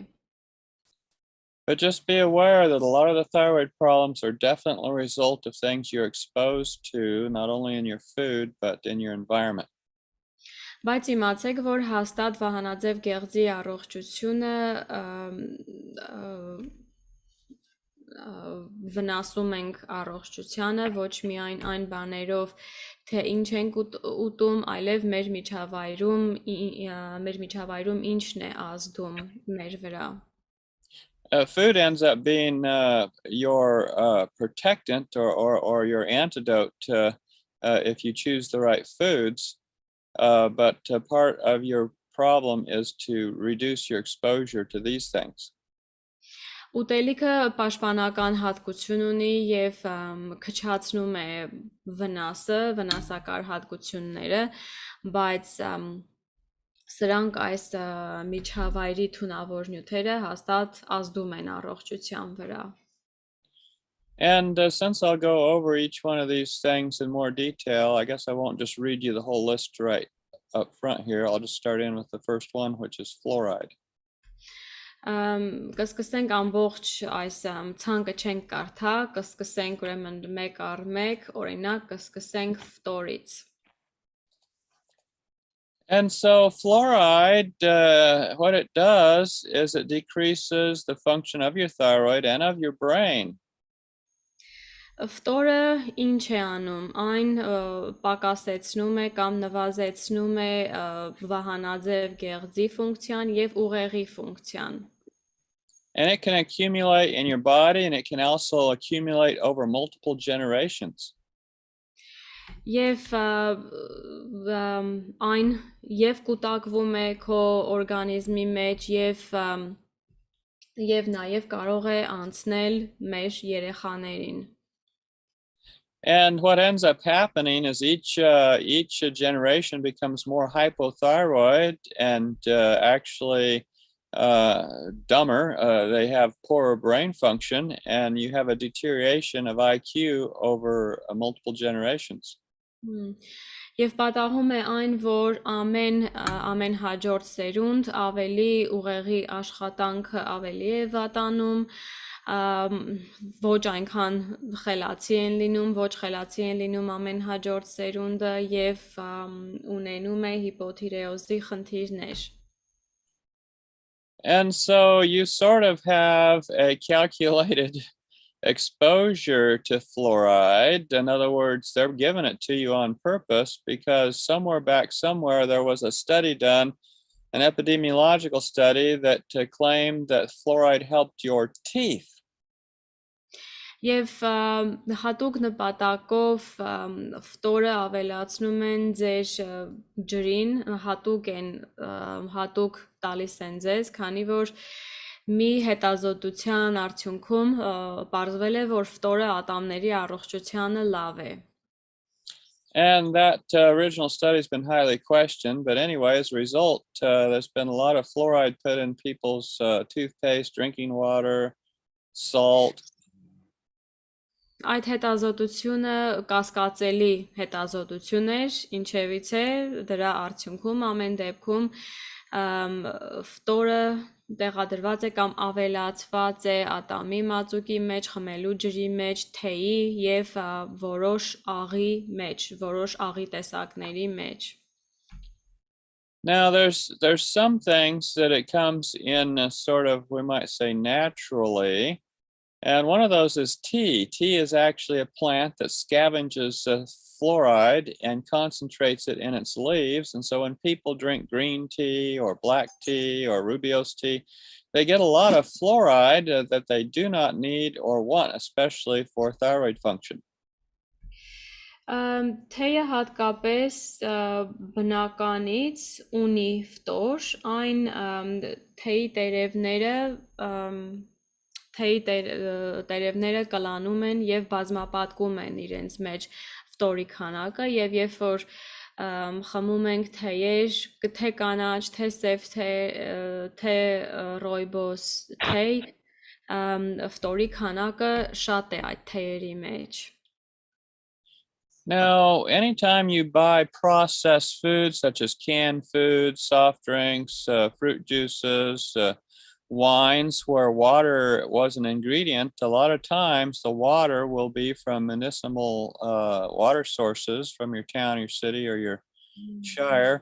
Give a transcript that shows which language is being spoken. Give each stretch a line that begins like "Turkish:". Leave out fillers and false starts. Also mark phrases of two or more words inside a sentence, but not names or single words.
English: But just be aware that a lot of the thyroid problems are definitely a result of things you're exposed to, not only in your food, but in your environment.
Armenian: Բայց իմացեք, որ հաստատ վահանաձև գեղձի առողջությունը վնասում ենք առողջությանը, ոչ միայն այն բաներով, թե ինչ ենք ուտում, այլև մեր միջավայրում ինչն է ազդում մեր վրա.
English: Food ends up being your protectant or your antidote if you choose the right foods. But part of your problem is to reduce your exposure to these things.
Armenian: Ուտելիքը պաշտպանական հատկություն ունի եւ քչացնում է վնասակար հատկությունները, բայց սրանք այս միջավայրի թունավոր նյութերը հաստատ ազդում են առողջության վրա.
English: And since I'll go over each one of these things in more detail, I guess I won't just read you the whole list right up front here. I'll just start in with the first one, which is fluoride.
Armenian: Կսկսենք ամբողջ այս ցանկը չենք կարդա, կսկսենք ուրեմն մեկ առ մեկ, օրինակ կսկսենք ֆտորից.
English: And so fluoride, what it does is it decreases the function of your thyroid and of your brain.
Armenian: Ֆտորը ինչ է անում, այն պակասեցնում է կամ նվազեցնում է վահանաձև գեղձի ֆունկցիան եւ ուղեղի ֆունկցիան.
English: And it can accumulate in your body and it can also accumulate over multiple generations.
Armenian: Եվ այն եւ կուտակվում է քո օրգանիզմի մեջ եւ եւ նաեւ կարող է անցնել մեր երեխաներին.
English: And what ends up happening is each generation becomes more hypothyroid and actually dumber. They have poorer brain function, and you have a deterioration of IQ over multiple generations.
Armenian: Եվ պատահում է այն, որ ամեն հաջորդ սերունդ ավելի ուղեղի աշխատանքը ավելի է վատանում, ոչ այնքան խելացի են լինում, ոչ խելացի են լինում ամեն հաջորդ սերունդը եւ ունենում է հիպոթիրեոզի խնդիրներ.
English: And so you sort of have a calculated exposure to fluoride. In other words, they're giving it to you on purpose because somewhere there was a study done, an epidemiological study that claimed that fluoride helped your teeth.
Armenian: Եվ հատուկ նպատակով ֆտորը ավելացնում են ձեր ջրին, հատուկ տալիս են ձեզ, քանի որ մի հետազոտության արդյունքում պարզվել է, որ ֆտորը ատամների առողջությանը լավ է.
English: And that original study has been highly questioned, but anyway, as a result, there's been a lot of fluoride put in people's toothpaste, drinking water, salt.
Armenian: Այդ հետազոտությունը կասկածելի հետազոտություն էր, ինչևից է դրա արդյունքում ամեն դեպքում ֆտորը տեղադրված է կամ ավելացված է ատամի մածուկի մեջ, խմելու ջրի մեջ, թեյի եւ որոշ աղի տեսակների մեջ.
English: Now there's some things that it comes in sort of, we might say, naturally. And one of those is tea. Tea is actually a plant that scavenges fluoride and concentrates it in its leaves. And so when people drink green tea or black tea or Rubio's tea, they get a lot of fluoride that they do not need or want, especially for thyroid function.
Armenian: Թեյը հատկապես բնականից ունի ֆտոր, այն թեյի տերևները կլանում են եւ բազմապատկում են իրենց մեջ ֆտորի քանակը եւ երբ որ խմում ենք թեյեր, թե կանաչ, թե սև թեյ, թե ռոյբոս թեյ, ֆտորի քանակը շատ է այդ թեյերի մեջ.
English: Now, anytime you buy processed foods such as canned foods, soft drinks, fruit juices, wines where water was an ingredient, a lot of times the water will be from municipal water sources from your town, your city, or your shire.